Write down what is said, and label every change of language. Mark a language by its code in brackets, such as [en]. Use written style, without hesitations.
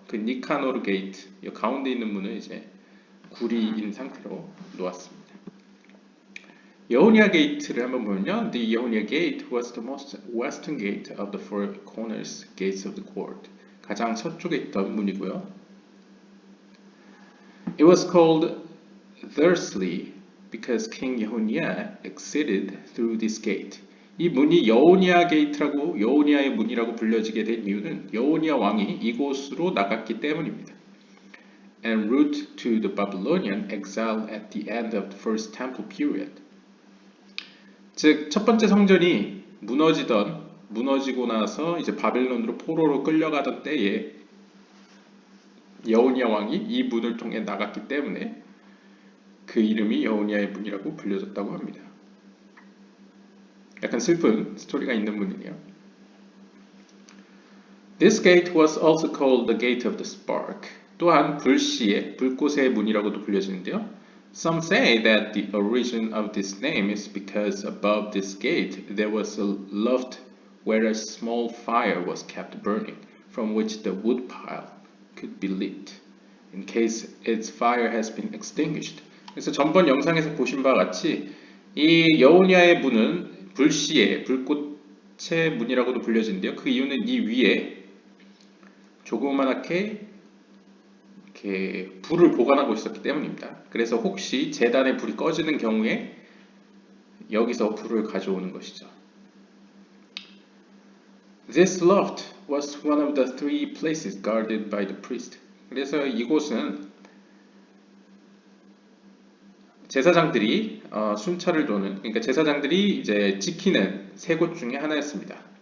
[ko] 그 니카노르 게이트, 이 가운데 있는 문은 이제 구리인 상태로 놓았습니다. 여호니아 게이트를 한번 보면요. [en] The Yehonia gate was the most western gate of the four corners gates of the court. [ko] 가장 서쪽에 있던 문이고요. [en] It was called thusly because King Yehonia exited through this gate. [ko] 이 문이 여호니아 게이트라고 여호니아의 문이라고 불려지게 된 이유는 여호니아 왕이 이곳으로 나갔기 때문입니다. [en] En route to the Babylonian exile at the end of the first temple period. [ko] 즉, 첫 번째 성전이 무너지고 나서 이제 바벨론으로 포로로 끌려가던 때에 여호니아 왕이 이 문을 통해 나갔기 때문에 그 이름이 여호니아의 문이라고 불려졌다고 합니다. 약간 슬픈 스토리가 있는 문이네요. [en] This gate was also called the gate of the spark. [ko] 또한 불꽃의 문이라고도 불려지는데요. [en] Some say that the origin of this name is because above this gate there was a loft where a small fire was kept burning, from which the wood pile could be lit, in case its fire has been extinguished. [ko] 그래서 전번 영상에서 보신 바와 같이 이 여호니아의 문은 불꽃의 문이라고도 불려지는데요. 그 이유는 이 위에 조그맣게 이렇게 불을 보관하고 있었기 때문입니다. 그래서 혹시 제단에 불이 꺼지는 경우에 여기서 불을 가져오는 것이죠. [en] This loft was one of the three places guarded by the priest. [ko] 그래서 이곳은 제사장들이 순찰을 도는, 그러니까 제사장들이 이제 지키는 세 곳 중에 하나였습니다.